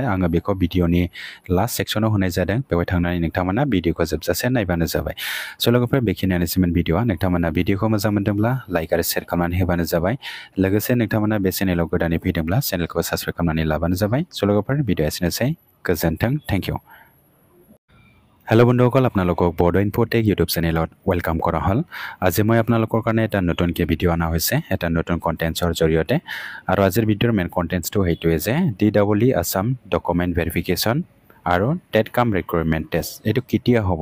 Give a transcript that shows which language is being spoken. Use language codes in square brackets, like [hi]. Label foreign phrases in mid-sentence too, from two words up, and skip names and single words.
[brx] आङो बेखौ भिडिअनि लास्ट सेक्सनाव होनाय जादों, बेवहाय थांनानै नोंथांमोना भिडिअखौ जोबजासे नायबानो जाबाय। स' लोगोफोर बेखिनियानोसैमोन भिडिअआ। नोंथांमोना भिडिअखौ मोजां मोनदोंब्ला लाइक आरो शेयार खालामनानै होबानो जाबाय। लोगोसे नोंथांमोना बे चेनेलाव गोदानै फैदोंब्ला चेनेलखौ साबस्क्राइब खालामनानै लाबानो जाबाय। स' लोगोफोर भिडिअआ एसेनोसै, गोजोन्थों, [en] thank you. [as] হেল্ল' বন্ধুসকল, আপোনালোকক বড' ইনফ'টেক ইউটিউব চেনেলত ৱেলকাম কৰা হ'ল। আজি মই আপোনালোকৰ কাৰণে এটা নতুনকৈ ভিডিঅ' অনা হৈছে, এটা নতুন কণ্টেণ্টছৰ জৰিয়তে। আৰু আজিৰ ভিডিঅ'ৰ [en] main contents [as] সেইটোৱে যে DEE আসাম [en] document verification [as] আৰু [en] TET cum recruitment test [as] এইটো কেতিয়া হ'ব।